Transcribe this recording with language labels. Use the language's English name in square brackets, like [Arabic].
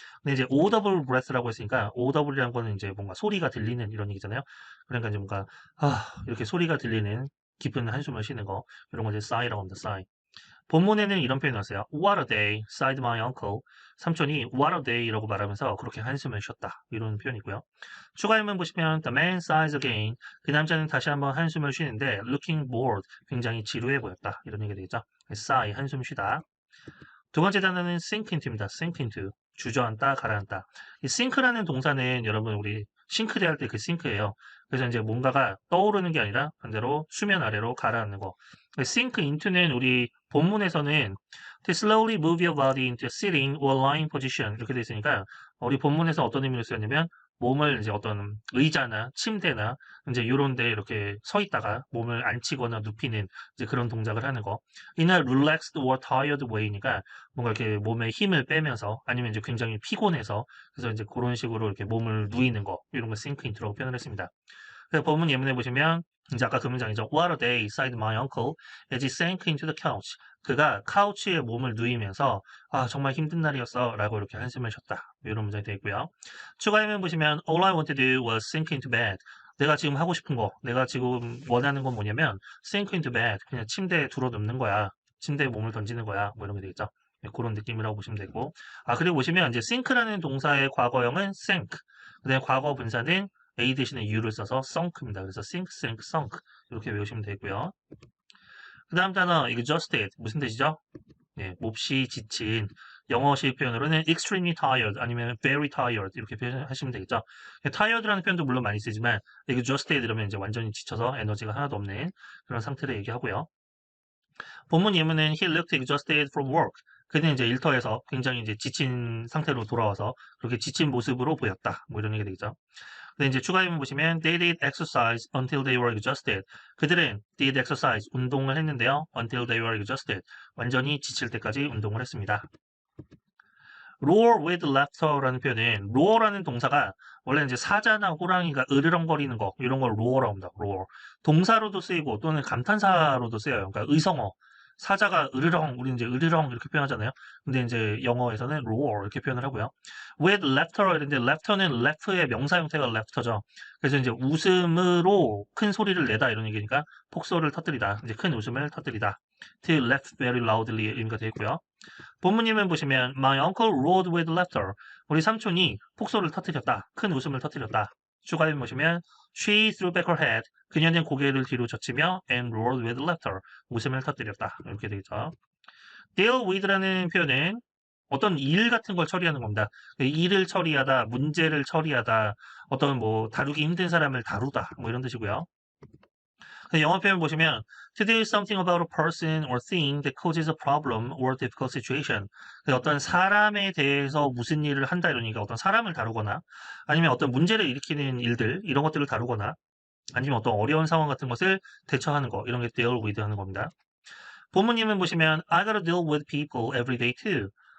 [Korean] 근데 이제 audible breath라고 했으니까 audible이라는 거는 이제 뭔가 소리가 들리는 이런 얘기잖아요. 그러니까 이제 뭔가 이렇게 소리가 들리는 깊은 한숨을 쉬는 거 이런 거 이제 sigh라고 합니다. [English] sigh. [Korean] 본문에는 이런 표현이 나왔어요. [English] What a day, sighed my uncle. [Korean] 삼촌이 [English] What a day [Korean] 라고 말하면서 그렇게 한숨을 쉬었다. 이런 표현이고요. 추가열문 보시면 [English] The man sighs again. [Korean] 그 남자는 다시 한번 한숨을 쉬는데 [English] looking bored. [Korean] 굉장히 지루해 보였다. 이런 얘기 되겠죠. sigh, 한숨 쉬다. 두 번째 단어는 sink into입니다. sink into. 주저앉다, 가라앉다. 이 sink라는 동사는 여러분 우리 싱크대 할 때 그 싱크예요. 그래서 이제 뭔가가 떠오르는 게 아니라 반대로 수면 아래로 가라앉는 거. sink into는 우리 본문에서는 [English] to slowly move your body into a sitting or lying position [Korean] 이렇게 돼 있으니까 우리 본문에서 어떤 의미로 쓰였냐면 몸을 이제 어떤 의자나 침대나 이제 이런 데 이렇게 서 있다가 몸을 앉히거나 눕히는 이제 그런 동작을 하는 거. [English] in a relaxed or tired way [Korean] 니까 뭔가 이렇게 몸에 힘을 빼면서 아니면 이제 굉장히 피곤해서 그래서 이제 그런 식으로 이렇게 몸을 누이는 거 이런 걸 sink into라고 표현을 했습니다. 그래서 본문 예문에 보시면 이제 아까 그 문장이죠. [English] What a day, sighed my uncle as he sank into the couch. [Korean] 그가 카우치에 몸을 누이면서 정말 힘든 날이었어 라고 이렇게 한숨을 쉬었다. 이런 문장이 되어 있고요. 추가 예문 보시면 [English] All I want to do was sink into bed. [Korean] 내가 지금 하고 싶은 거, 내가 지금 원하는 건 뭐냐면 [English] sink into bed. [Korean] 그냥 침대에 들어 눕는 거야. 침대에 몸을 던지는 거야. 뭐 이런 게 되겠죠. 네, 그런 느낌이라고 보시면 되고. 그리고 보시면 이제 sink라는 동사의 과거형은 sank. 그다음에 과거 분사는 A 대신에 U를 써서 sunk입니다. 그래서 sink, sank, sunk 이렇게 외우시면 되고요. 그 다음 단어 exhausted 무슨 뜻이죠? 네, 몹시 지친 영어식 표현으로는 [English] extremely tired [Korean] 아니면 [English] very tired [Korean] 이렇게 표현하시면 되겠죠. tired라는 표현도 물론 많이 쓰지만 exhausted 이러면 이제 완전히 지쳐서 에너지가 하나도 없는 그런 상태를 얘기하고요. 본문 예문은 [English] he looked exhausted from work. [Korean] 그는 이제 일터에서 굉장히 이제 지친 상태로 돌아와서 그렇게 지친 모습으로 보였다. 뭐 이런 얘기 되겠죠. 근데 이제 추가 예문 보시면 [English] they did exercise until they were exhausted. [Korean] 그들은 [English] did exercise [Korean] 운동을 했는데요. [English] until they were exhausted. [Korean] 완전히 지칠 때까지 운동을 했습니다. roar with laughter라는 표현은 roar라는 동사가 원래 이제 사자나 호랑이가 으르렁거리는 거 이런 걸 roar라고 합니다. [English] roar. [Korean] 동사로도 쓰이고 또는 감탄사로도 쓰여요. 그러니까 의성어. 사자가 으르렁, 우리 이제 으르렁 이렇게 표현하잖아요. 근데 이제 영어에서는 roar 이렇게 표현을 하고요. with laughter 이런데 laughter는 laugh의 명사 형태가 laughter죠. 그래서 이제 웃음으로 큰 소리를 내다 이런 얘기니까 폭소를 터뜨리다. 이제 큰 웃음을 터뜨리다. [English] to laugh very loudly [Korean] 의미가 되고요. 본문님을 보시면 [English] My uncle roared with laughter. [Korean] 우리 삼촌이 폭소를 터뜨렸다. 큰 웃음을 터뜨렸다. [English] 추가를 보시면 She threw back her head. [Korean] 그녀는 고개를 뒤로 젖히며 [English] and roared with laughter. [Korean] 웃음을 터뜨렸다. 이렇게 되겠죠. deal with라는 표현은 어떤 일 같은 걸 처리하는 겁니다. 일을 처리하다, 문제를 처리하다, 어떤 뭐 다루기 힘든 사람을 다루다, 뭐 이런 뜻이고요. [English] 영어 표현 보시면 to do something about a person or thing that causes a problem or difficult situation. [Korean] 어떤 사람에 대해서 무슨 일을 한다 이러니까 어떤 사람을 다루거나 아니면 어떤 문제를 일으키는 일들 이런 것들을 다루거나 아니면 어떤 어려운 상황 같은 것을 대처하는 거 이런 게 deal with 하는 겁니다. 본문님은 보시면 [English] I gotta deal with people every day too.